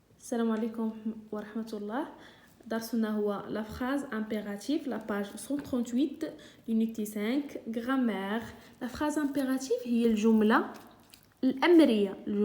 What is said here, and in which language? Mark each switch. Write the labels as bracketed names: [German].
[Arabic] السلام عليكم ورحمة الله. درسنا هو [French] la phrase impérative, la page 138 l'unité 5 grammaire. La phrase impérative [Arabic] هي الجملة الأمرية.